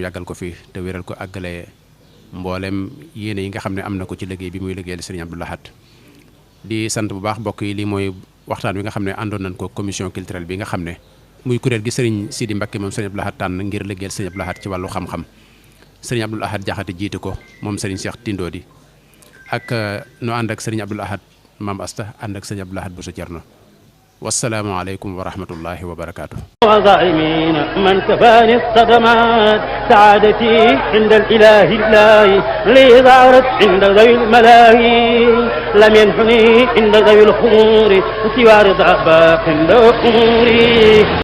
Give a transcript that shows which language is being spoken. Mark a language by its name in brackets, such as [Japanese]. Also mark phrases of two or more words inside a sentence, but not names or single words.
[Wolof] yàggal ko fi te wéral ko àggale mboolem yéene yi nga xam ne am na ko ci liggéey bi muy liggéeyal Serigne Abdoul Ahad di sant bu baax mbokk yi lii mooy waxtaan wi nga xam ne àndoon nañ ko [French] commission culturelle [Wolof] bi nga xam ne muy kuréel gi Serigne Sidi Mbacké moom Serigne Abdoul Ahad tànn ngir liggéeyal Serigne Abdoul Ahad ci wàllu xam-xam Serigne Abdoul Ahad Jaxate jiite ko moom Serigne Cheikh Tindodi ak nu ànd ak Serigne Abdoul Ahad Maam Asta ànd ak Serigne Abdoul Ahad Bousso Thierno [Arabic] والسلام عليكم ورحمة الله وبركاته. وظالمين من كفاني الصدمات سعادتي عند الإله لي ظهرت عند ذوي الملاهي لم ينحني عند ذوي الخمور سوى رضا باق عند أموري